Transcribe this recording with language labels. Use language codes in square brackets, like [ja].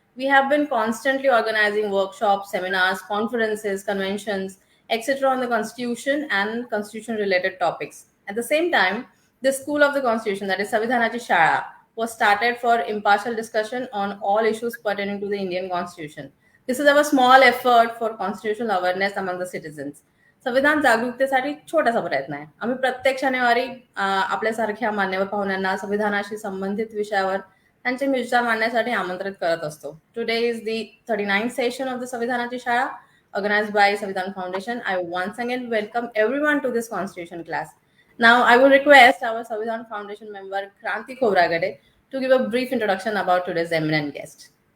[en] We have been constantly organizing workshops, seminars, conferences, conventions, etc. on the Constitution and Constitution-related topics. At the same time, the School of the Constitution, that is Samvidhanachi Shala, was started for impartial discussion on all issues pertaining to the Indian Constitution. This is our small effort for constitutional awareness among the citizens. [mr] संविधान जागरूकतेसाठी छोटासा प्रयत्न आहे. आम्ही प्रत्येक शनिवारी आपल्यासारख्या मान्यवर पाहुण्यांना संविधानाशी संबंधित विषयावर त्यांचे विचार मांडण्यासाठी आमंत्रित करत असतो. [en] Today is the 39th session of the संविधानाची शाळा organized by Sanvidan Foundation. I once again welcome everyone to this constitution class. Now, I would request our Sanvidan Foundation member Kranti Kovragade to give a brief introduction about today's eminent guest.